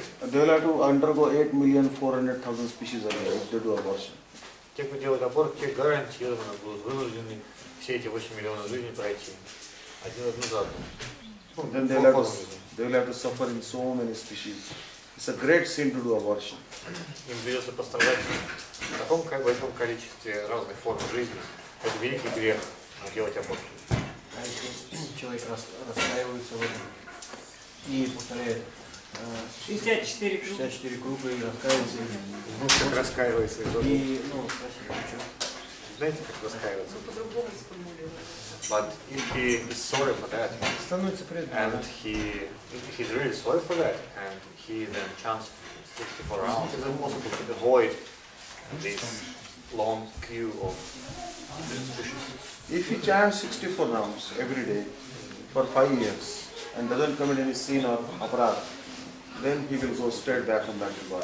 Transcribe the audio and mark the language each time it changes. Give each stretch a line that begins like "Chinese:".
English: They will have to undergo 8,400,000 species again if they do abortion.
Russian: Те, кто делает аборт, те гарантированно будут вынуждены все эти 8 миллионов жизней пройти. Одну за одну.
English: Then they will have to suffer in so many species. It's a great sin to do abortion.
Russian: Им придется пострадать в таком большом количестве разных форм жизни. Это великий грех делать аборт. А если человек раскаивается в этом и повторяет 64 круга и раскаивается, Ну, как раскаивается. и, спасибо, почему? Знаете, как раскаиваться?
English: But if he is sorry for that, and he's really sorry for that, and he then chants 64 rounds, it's impossible to avoid this long queue of suspicions. If he chants 64 rounds every day for 5 years and doesn't commit any sin or aparad, then he will go straight back to body.